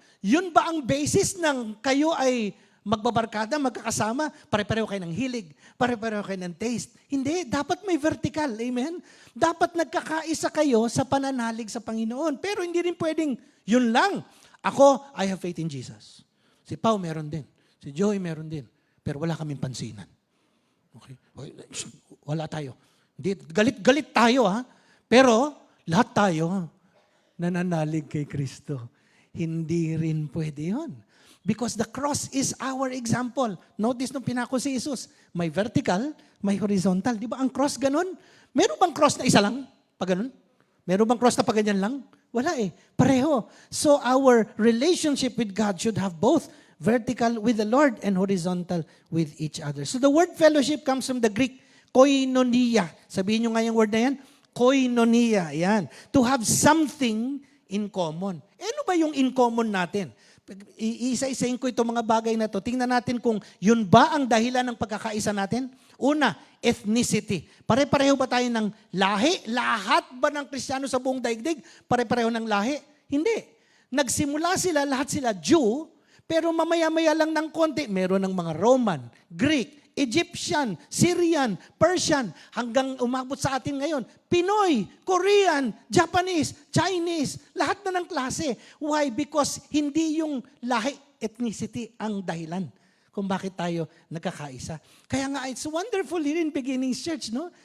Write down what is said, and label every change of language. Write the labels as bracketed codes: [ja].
[tl] Yun ba ang basis ng kayo ay magbabarkada, magkakasama, pare-pareho kayo ng hilig, pare-pareho kayo ng taste? Hindi, dapat may vertical, amen? Dapat nagkakaisa kayo sa pananalig sa Panginoon. Pero hindi rin pwedeng, yun lang. [en] Ako, I have faith in Jesus. [tl] Si Pao meron din. Si Joey meron din. Pero wala kaming pansinan. Okay? Wala tayo. Galit-galit tayo ha. Pero lahat tayo nananalig kay Kristo. Hindi rin pwede yun. [en] Because the cross is our example. [tl] Notice nung pinako si Jesus, may vertical, may horizontal. Di ba ang cross ganun? Meron bang cross na isa lang? Pag ganun? Meron bang cross na pag ganyan lang? Wala eh. Pareho. [en] So our relationship with God should have both vertical with the Lord and horizontal with each other. So the word fellowship comes from the Greek koinonia. [tl] Sabihin nyo nga yung word na yan. Koinonia. Yan. [en] To have something in common. [tl] Ano ba yung in common natin? Iisa-isahin ko itong mga bagay na to. Tingnan natin kung yun ba ang dahilan ng pagkakaisa natin. Una, ethnicity. Pare-pareho ba tayo ng lahi? Lahat ba ng Kristiyano sa buong daigdig? Pare-pareho ng lahi? Hindi. Nagsimula sila, lahat sila Jew, pero mamaya-maya lang ng konti, meron ng mga Roman, Greek, Egyptian, Syrian, Persian, hanggang umabot sa atin ngayon, Pinoy, Korean, Japanese, Chinese, lahat na ng klase. Why? Because hindi yung lahi, ethnicity ang dahilan kung bakit tayo nagkakaisa. Kaya nga, [en] it's wonderful here in Beginnings Church, no?